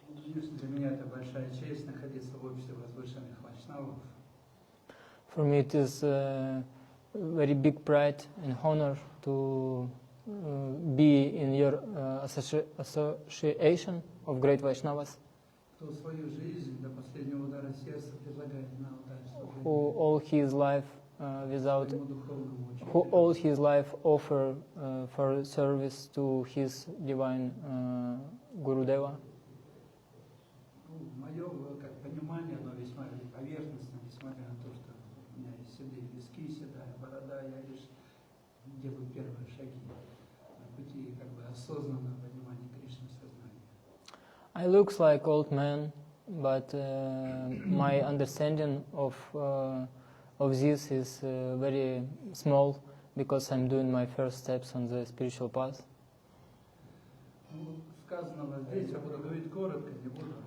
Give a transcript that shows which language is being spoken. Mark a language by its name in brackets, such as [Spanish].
[Russian] Для меня это большая честь находиться в обществе возвышенных вайшнавов. [English] For me, it is a very big pride and honor to be in your association of great Vaishnavas, [Russian] Кто свою жизнь до последнего удара сердца предлагает на алтарь служения [English] who all his life without, [Russian] своему духовному [English] who [Russian] учителю. [English] all his life offer for service to his divine Gurudeva. [Russian] Мое как понимание, оно весьма поверхностно, несмотря на то, что у меня есть седые виски, седая борода, я лишь делаю первые шаги на пути как бы осознанного понимания Кришны сознания. [English] I looks like old man, but my understanding of this is very small because I'm doing my first steps on the spiritual path. [Russian] Ну, сказанного здесь я буду говорить коротко, не буду